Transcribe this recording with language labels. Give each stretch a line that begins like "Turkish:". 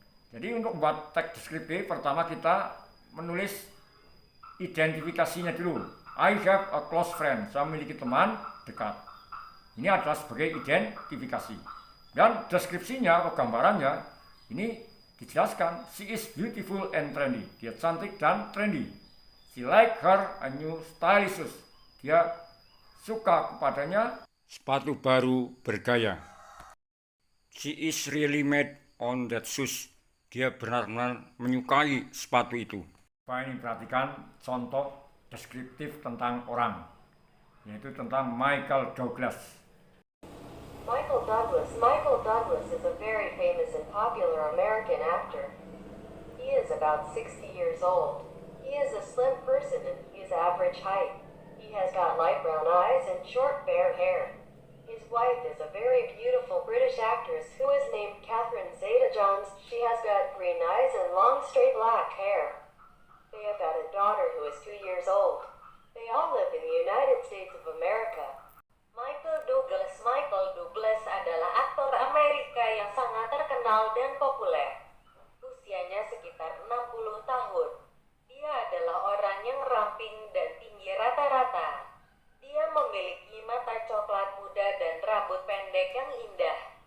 Indonesian: Jadi untuk membuat teks deskriptif, pertama kita menulis identifikasinya dulu.
English: I have a close friend.
Indonesian: Saya memiliki teman dekat. Ini adalah sebagai identifikasi. Dan deskripsinya atau gambarannya ini Dijelaskan,
English: she is beautiful and trendy.
Indonesian: Dia cantik dan trendy.
English: She like her a new stylish shoes.
Indonesian: Dia suka kepadanya sepatu baru bergaya.
English: She is really mad on that shoes.
Indonesian: Dia benar-benar menyukai sepatu itu. Coba ini perhatikan contoh deskriptif tentang orang, yaitu tentang Michael Douglas.
English: Michael Douglas is a very famous and popular American actor. He is about 60 years old. He is a slim person and he is average height. He has got light brown eyes and short fair hair. His wife is a very beautiful British actress who is named Catherine Zeta-Jones. She has got green eyes and long straight black hair. They have got a daughter who is 2 years old. They all live in the United States of America.
Indonesian: Michael Douglas adalah aktor Amerika yang sangat terkenal dan populer. Usianya sekitar 60 tahun. Dia adalah orang yang ramping dan tinggi rata-rata. Dia memiliki mata coklat muda dan rambut pendek yang indah.